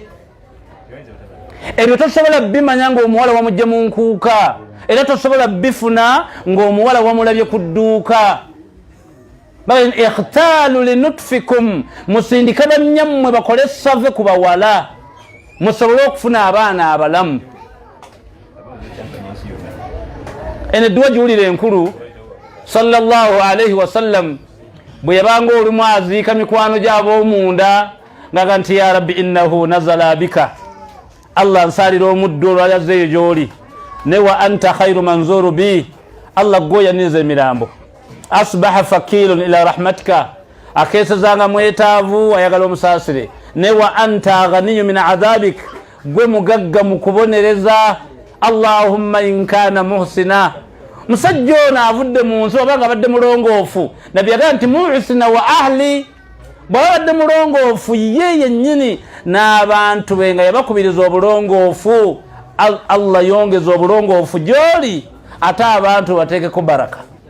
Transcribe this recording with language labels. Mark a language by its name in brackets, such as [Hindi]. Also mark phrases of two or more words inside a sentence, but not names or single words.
[Ganda] Ebyo tosobola bimanya ng'omuwala wamujja mu nkuuka era tosobola bifuna ng'omuwala wamulabye ku dduuka. [Arabic] اختاروا لنطفكم, [Ganda] musindikana nnyammwe bakole save ku bawala musobole okufuna abaana abalamu. Eno edduwa giwulire enkulu [Arabic] صلى الله عليه وسلم [Ganda] bwe yabanga olumu aziika mikwano gy'ab'omunda ngaga nti [Arabic] يا رب إنه نزل بك, [Ganda] Allah nsalira omuddu olwali azzeeyo gy'oli, [Arabic] ne وأنت خير منزول به, [Ganda] Allah gwoyaniriza emirambo. [Arabic] أصبح فقير إلى رحمتك, [Ganda] akeesezanga mwetaavu ayagala omusaasire. [Arabic] Ne وأنت غني من عذابك, [Ganda] gwe mugagga mu kubonereza. [Arabic] اللهم إن كان محسنا, [Ganda] musajja ono avudde mu nsi oba nga badde mulongoofu. Nabbi yagamba nti [Arabic] محسنا وأهلي, [Ganda] bw'abadde mulongoofu ye yennyini n'abantu be nga yabakubiriza obulongoofu, Allah yongeza obulongoofu gy'oli ate abantu bateekeko baraka.